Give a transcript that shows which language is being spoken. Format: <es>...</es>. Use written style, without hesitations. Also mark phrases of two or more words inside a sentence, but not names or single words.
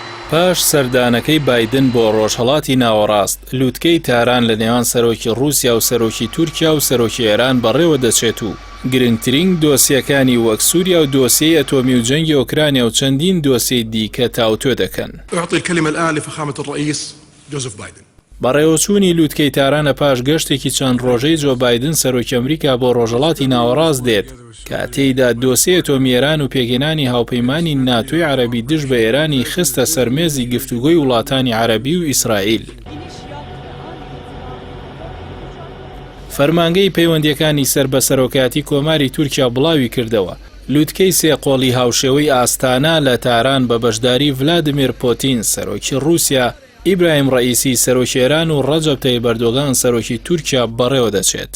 <ckb>پاش سەردانەکەی بایدن بۆ ڕۆژهەڵاتی ناوەڕاست لووتکەی تاران لە نێوان سەرۆکی رووسیا و سەرۆکی تورکیا و سەرۆکی ئێران بەڕێوە دەچێت و گرنگترین دۆسیەکانی وەک سووریا و دۆسیەی ئەتۆمی و جەنگی ئۆکرانیا و چەندین دۆسیەی دیکە تاوتوێ دەکەن.</ckb> <ar>أعطي الكلمة الآن لفخامة الرئيس جوزيف بايدن.</ar> <ckb>بەڕێوەچوونی لووتکەی تارانە پاش گەشتێکی چەند ڕۆژەی جۆ بایدن سەرۆکی ئەمریکا بۆ ڕۆژهەڵاتی ناوەڕاست دێت کە تێیدا دۆسیە ئەتۆمی ئێران و پێگەێنانی هاوپەیمانی ناتۆی عەرەبی دژ بە ئێرانی خستە سەرمێزی گفتوگۆی وڵاتانی عەرەبی و ئیسرائیل. فەرمانگەی پەیوەندیەکانی سەر بە سەرۆکایەتی کۆماری تورکیا بڵاوی کردەوە لووتکەی سێقۆڵی هاوشێوەی ئاستانە لە تاران بە بەشداری ڤلادیمیر پۆتین سەرۆکی رووسیا، ئیبراهیم ڕەئیسی سەرۆکی ئێران و ڕەجەب تەیب ئەردۆغان سەرۆکی تورکیا بەڕێوە دەچێت.</ckb>